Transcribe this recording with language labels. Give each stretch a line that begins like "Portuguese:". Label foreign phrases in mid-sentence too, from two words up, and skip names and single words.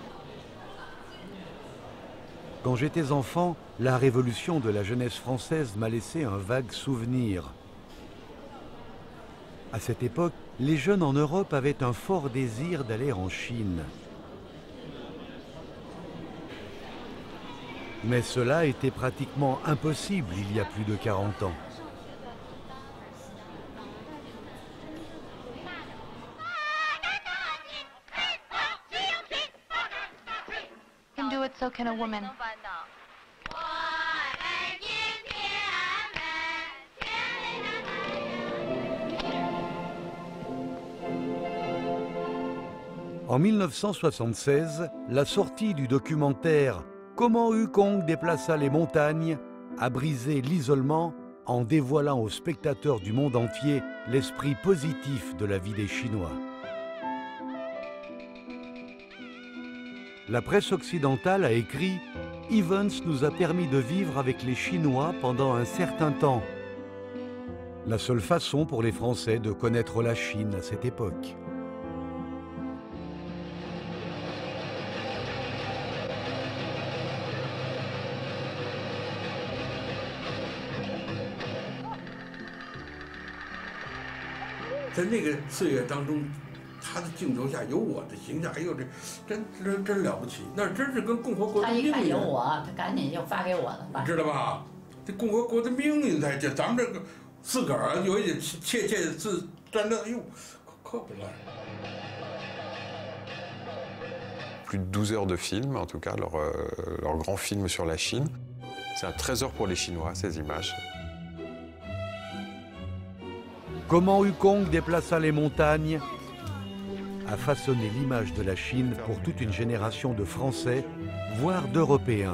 French: Quand j'étais enfant, la révolution de la jeunesse française m'a laissé un vague souvenir. À cette époque, les jeunes en Europe avaient un fort désir d'aller en Chine. Mais cela était pratiquement impossible il y a plus de 40 ans.
English: So can a woman.
French: En 1976, la sortie du documentaire « Comment Wukong déplaça les montagnes » a brisé l'isolement en dévoilant aux spectateurs du monde entier l'esprit positif de la vie des Chinois. La presse occidentale a écrit « Evans nous a permis de vivre avec les Chinois pendant un certain temps ». La seule façon pour les Français de connaître la Chine à cette époque.
Chinese: 在那个岁月当中，他的镜头下有我的形象，哎呦，真了不起，那真是跟共和国的命运。他一看有我，他赶紧就发给我了，知道吧？这共和国的命运在这，咱们这个自个儿有一点窃自战斗，哎呦，可不赖。
French: Plus de 12 heures de film, en tout cas, leur grand film sur la Chine. C'est un trésor pour les Chinois, ces images. Comment Wukong déplaça les montagnes a façonné l'image de la Chine pour toute une génération de Français, voire d'Européens.